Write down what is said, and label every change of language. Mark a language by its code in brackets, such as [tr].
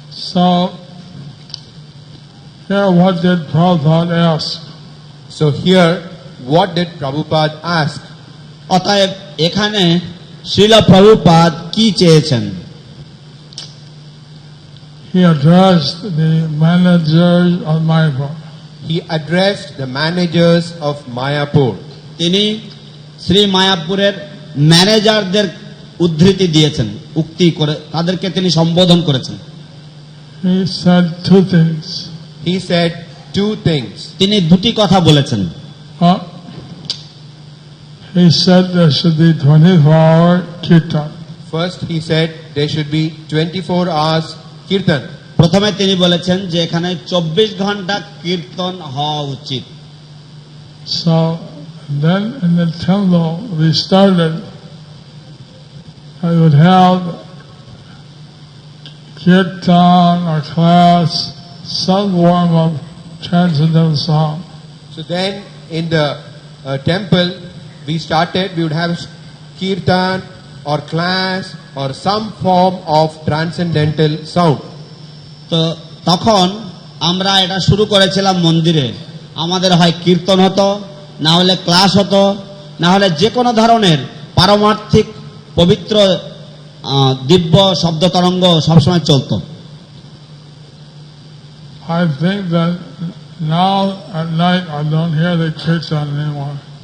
[en] So here what did Prabhupada ask? So here, what did Prabhupada ask? [bn] অতএব এখানে শ্রীল প্রভুপাদ কি চেয়েছেন? [en] He addressed the managers of Mayapur. He addressed the managers of Mayapur. [bn] তিনি শ্রী মায়াপুরের ম্যানেজারদের উদ্ধৃতি দিয়েছেন, উক্তি করে তাদেরকে তিনি সম্বোধন করেছেন। [en] He said 2 things. He said 2 things. [bn] তিনি দুটি কথা বলেছেন। [en] He said there should be 24-hour kirtan. First, he said there should be 24 hours kirtan. [bn] প্রথমে তিনি বলেছেন যে এখানে 24 ঘন্টা কীর্তন হওয়া উচিত। [en] So then in the temple we started, I would have kirtan or class, some form of transcendental song. So then in the temple we would have kirtan or class or some form of transcendental sound. [bn] তো তখন আমরা এটা শুরু করেছিলাম মন্দিরে, আমাদের হয় কীর্তন হতো, না হলে ক্লাস হতো, না হলে যে কোনো ধরনের পারমার্থিক পবিত্র দিব্য শব্দ তরঙ্গ সবসময় চলতো। [en] I think that now at night I don't hear the kirtan anymore.